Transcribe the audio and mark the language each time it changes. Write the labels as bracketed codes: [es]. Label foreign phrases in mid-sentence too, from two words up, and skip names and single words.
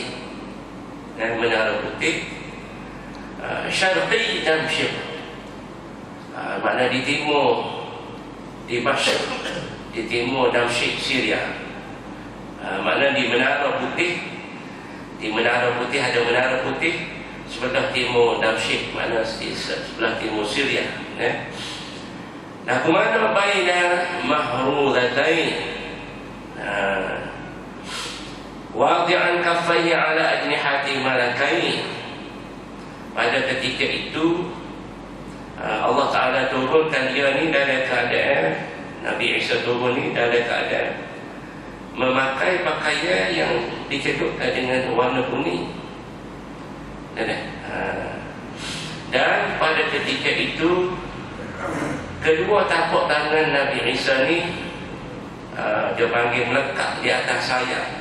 [ms] Dan Menara Putih Syarqi Damsyik, makna di timur, di Damsyik, di timur Damsyik, Syria. Makna di Menara Putih, di Menara Putih ada Menara Putih, sebelah timur Damsyik, makna sebelah timur Syria. Nah, kemana [ar] baina mahrudatain, wadi'an kaffaihi ala ajnihati malakain. [ms] Pada ketika itu Allah Ta'ala turunkan dia ni dalam keadaan, Nabi Isa turun ni dalam keadaan memakai pakaian yang dicedokkan dengan warna kuning. Dan pada ketika itu kedua tapak tangan Nabi Isa ni dia panggil melekat di atas sayap.